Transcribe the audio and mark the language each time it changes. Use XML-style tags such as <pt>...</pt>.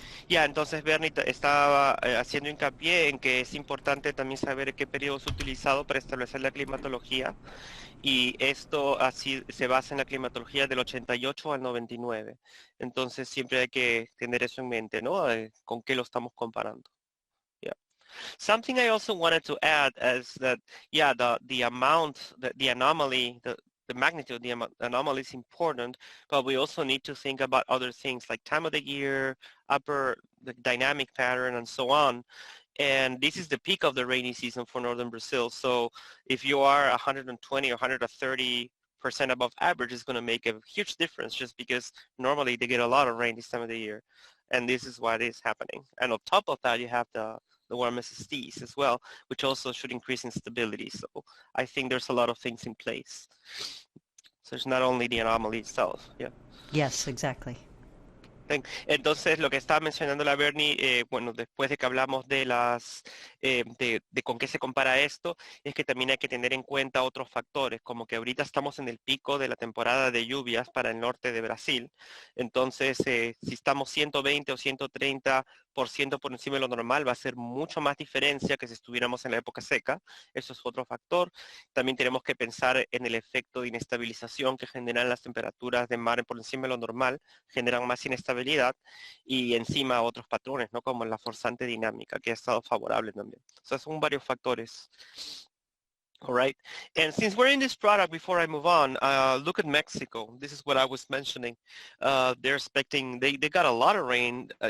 <es>Ya, entonces Bernie estaba haciendo hincapié en que es importante también saber qué periodo es utilizado para establecer la climatología, y esto así se basa en la climatología del 88 al 99. Entonces siempre hay que tener eso en mente, ¿no? Con qué lo estamos comparando.</es> <en>Yeah. Something I also wanted to add is that, yeah, the amount, the anomaly, the magnitude of the anomaly is important, but we also need to think about other things like time of the year, the dynamic pattern, and so on. And this is the peak of the rainy season for northern Brazil. So if you are 120 or 130% above average, it's going to make a huge difference, just because normally they get a lot of rain this time of the year. And this is why it is happening. And on top of that, you have the warm SSTs as well, which also should increase instability. So I think there's a lot of things in place. So it's not only the anomaly itself. Yeah. Yes, exactly.</en> <es>Entonces, lo que estaba mencionando la Bernie, bueno, después de que hablamos de de con qué se compara esto, es que también hay que tener en cuenta otros factores, como que ahorita estamos en el pico de la temporada de lluvias para el norte de Brasil. Entonces, si estamos 120 o 130% por encima de lo normal, va a ser mucho más diferencia que si estuviéramos en la época seca. Eso es otro factor. También tenemos que pensar en el efecto de inestabilización que generan las temperaturas de mar por encima de lo normal, generan más inestabilidad, y encima otros patrones, ¿no? Como la forzante dinámica, que ha estado favorable también. O sea, son varios factores.</es> <en>All right. And since we're in this product, before I move on, look at Mexico. This is what I was mentioning. They're expecting, they got a lot of rain.</en>